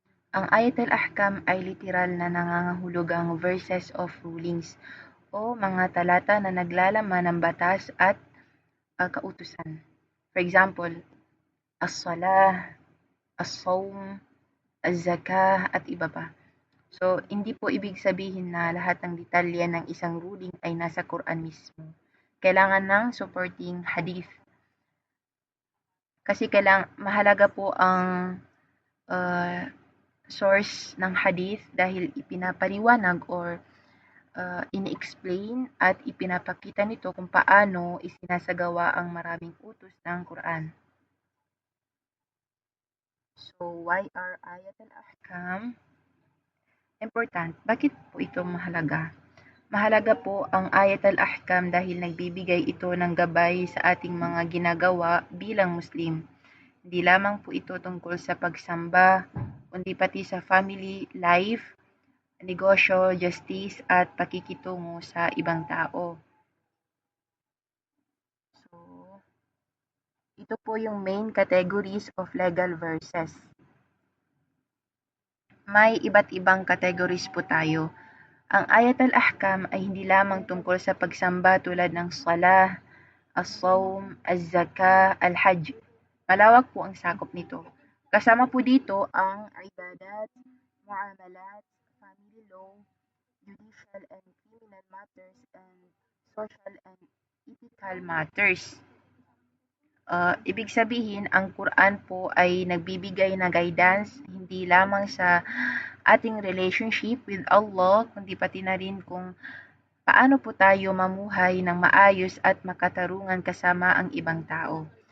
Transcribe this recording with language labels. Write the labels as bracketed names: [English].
[Filipino] Ang Ayat al-Ahkam ay literal na nangangahulugang verses of rulings o mga talata na naglalaman ng batas at kautusan. [English] For example, as-salah, as-sawm, az-zakah, at iba pa. [Filipino] So, hindi po ibig sabihin na lahat ng detalye ng isang ruling ay nasa Quran mismo. Kailangan ng supporting hadith. Kasi mahalaga po ang source ng hadith dahil ipinapaliwanag or ini-explain at ipinapakita nito kung paano isinasagawa ang maraming utos ng Quran. [English] So, why are Ayat al-Ahkam important? [Filipino] Bakit po ito mahalaga? Mahalaga po ang Ayat al-Ahkam dahil nagbibigay ito ng gabay sa ating mga ginagawa bilang Muslim. Hindi lamang po ito tungkol sa pagsamba, kundi pati sa family life, negosyo, justice, at pakikitungo sa ibang tao. So, ito po yung main categories of legal verses. May iba't ibang categories po tayo. Ang Ayat al-Ahkam ay hindi lamang tungkol sa pagsamba tulad ng salah, as-sawm, az-zakah, al-hajj. Malawak po ang sakop nito. Kasama po dito ang ibadat, muamalat, family law, judicial and criminal matters, and social and ethical matters. Ibig sabihin, ang Quran po ay nagbibigay ng guidance hindi lamang sa ating relationship with Allah, kundi pati na rin kung paano po tayo mamuhay ng maayos at makatarungan kasama ang ibang tao.